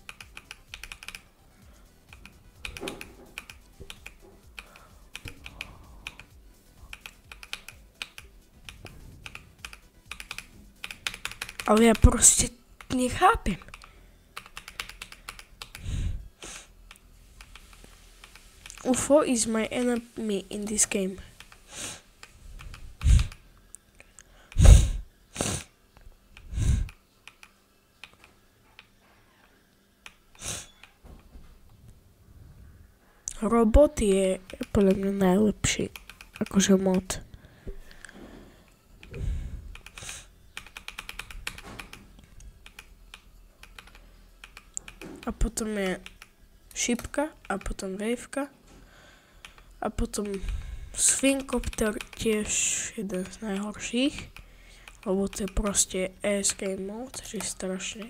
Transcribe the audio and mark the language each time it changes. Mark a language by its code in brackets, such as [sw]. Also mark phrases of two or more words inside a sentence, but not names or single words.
[sk] Ale ja proste nechápem. [en] UFO is my enemy in this game. [sk] Robot je podľa mňa najlepší, akože mod. A potom je šipka, a potom waveka, a potom Swinkopter tiež jeden z najhorších, lebo to je proste ESG mod, že strašne.